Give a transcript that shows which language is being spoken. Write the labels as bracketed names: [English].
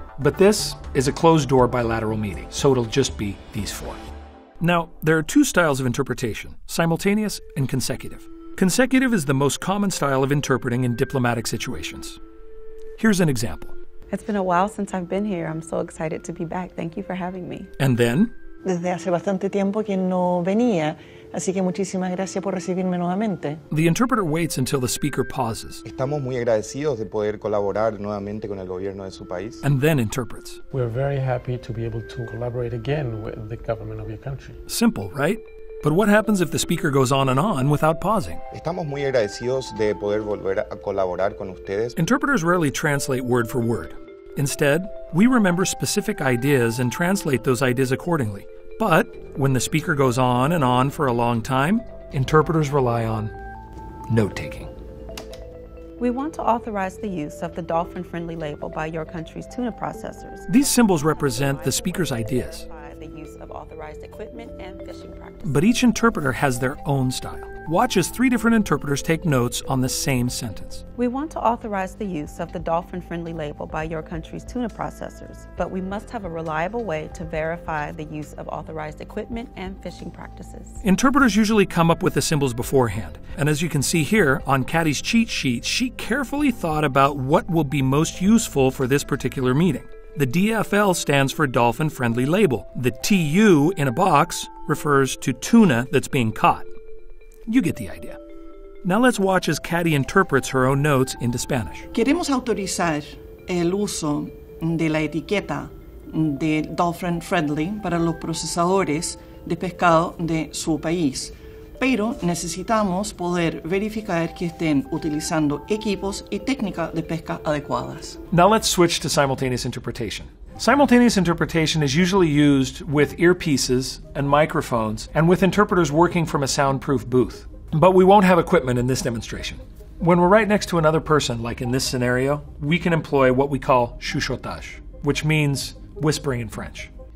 [English] But this is a closed-door bilateral meeting, so it'll just be these four. Now, there are two styles of interpretation, simultaneous and consecutive. Consecutive is the most common style of interpreting in diplomatic situations. Here's an example. It's been a while since I've been here. I'm so excited to be back. Thank you for having me. And then? [Spanish] Desde hace bastante tiempo que no venía, así que muchísimas gracias por recibirme nuevamente. [English] The interpreter waits until the speaker pauses. [Spanish] Estamos muy agradecidos de poder colaborar nuevamente con el gobierno de su país. [English] And then interprets. We're very happy to be able to collaborate again with the government of your country. Simple, right? But what happens if the speaker goes on and on without pausing? [Spanish] Estamos muy agradecidos de poder volver a colaborar con ustedes. [English] Interpreters rarely translate word for word. Instead, we remember specific ideas and translate those ideas accordingly. But when the speaker goes on and on for a long time, interpreters rely on note-taking. We want to authorize the use of the dolphin-friendly label by your country's tuna processors. These symbols represent the speaker's ideas. The use of authorized equipment and fishing practices. But each interpreter has their own style. Watch as three different interpreters take notes on the same sentence. We want to authorize the use of the dolphin-friendly label by your country's tuna processors, but we must have a reliable way to verify the use of authorized equipment and fishing practices. Interpreters usually come up with the symbols beforehand, and as you can see here on Caddy's cheat sheet, she carefully thought about what will be most useful for this particular meeting. The DFL stands for Dolphin Friendly Label. The TU in a box refers to tuna that's being caught. You get the idea. Now let's watch as Caddy interprets her own notes into Spanish. [Spanish] Queremos autorizar el uso de la etiqueta de Dolphin Friendly para los procesadores de pescado de su país, pero necesitamos poder verificar que estén utilizando equipos y técnicas de pesca adecuadas. [English] Now let's switch to simultaneous interpretation. Simultaneous interpretation is usually used with earpieces and microphones and with interpreters working from a soundproof booth. But we won't have equipment in this demonstration. When we're right next to another person, like in this scenario, we can employ what we call chuchotage, which means whispering in French.